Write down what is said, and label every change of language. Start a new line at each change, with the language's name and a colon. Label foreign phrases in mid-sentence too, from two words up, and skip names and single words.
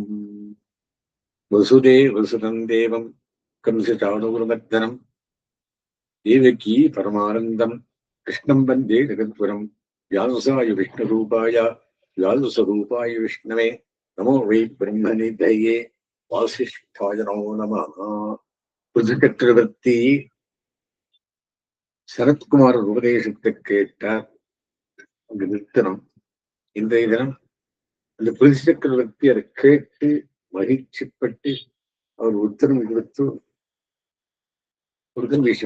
Sanskrit: वसुदेवसुतं देवं कंसचाणूरमर्दनं देवकी परमानन्दं कृष्णं वन्दे जगद्गुरुं। व्यासाय विष्णुरूपाय व्यासस्वरूपाय विष्णवे नमो वै ब्रह्मनिधये वासिष्ठाय नमो नमः.
Tamil: புதுச்சக்கரவர்த்தி சரத்குமார் உபதேசத்தை கேட்டார். அங்கு நிறுத்தணும். இன்றைய தினம் அந்த புதுச்சக்கரவர்த்தி அதை கேட்டு மகிழ்ச்சிப்பட்டு அவர் உத்தரவு கொடுத்து ஒரு விஷயம்.